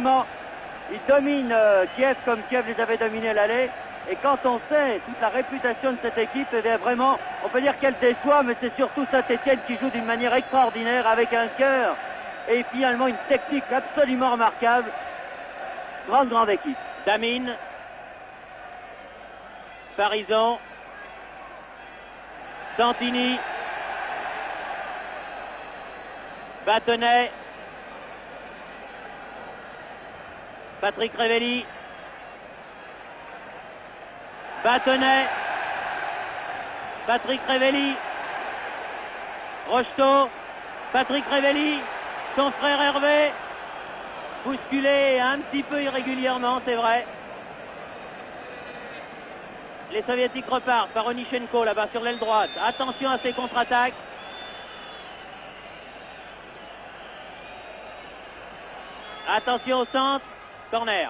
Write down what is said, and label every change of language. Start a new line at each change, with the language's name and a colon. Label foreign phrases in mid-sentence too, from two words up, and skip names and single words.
French: Vraiment, ils dominent Kiev comme Kiev les avait dominés à l'aller. Et quand on sait toute la réputation de cette équipe, eh bien vraiment, on peut dire qu'elle déçoit, mais c'est surtout Saint-Étienne qui joue d'une manière extraordinaire, avec un cœur et finalement une technique absolument remarquable. Grande équipe. Damine, Farison, Santini, Battenet, Patrick Révelli, Batonnet, Patrick Révelli, Rocheteau, Patrick Révelli, son frère Hervé, bousculé un petit peu irrégulièrement, c'est vrai. Les Soviétiques repartent par Onichenko là-bas sur l'aile droite. Attention à ces contre-attaques. Attention au centre. Corner.